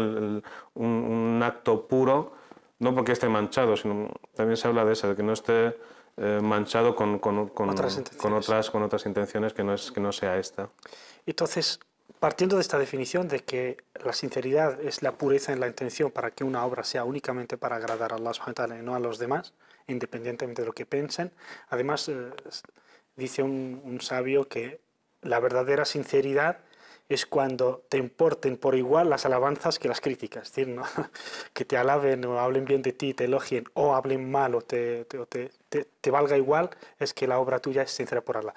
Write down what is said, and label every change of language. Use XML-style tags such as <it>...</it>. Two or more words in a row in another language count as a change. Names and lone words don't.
<es>Un acto puro, no porque esté manchado, sino también se habla de eso, de que no esté manchado con otras intenciones, que no sea esta. Entonces, partiendo de esta definición de que la sinceridad es la pureza en la intención para que una obra sea únicamente para agradar a</es> <ar>الله سبحانه وتعالى</ar> <es>y no a los demás, independientemente de lo que piensen, además dice un sabio que la verdadera sinceridad es cuando te importen por igual las alabanzas que las críticas, es decir, ¿no? Que te alaben o hablen bien de ti, te elogien, o hablen mal o te valga igual, es que la obra tuya es sincera por Allah.</es>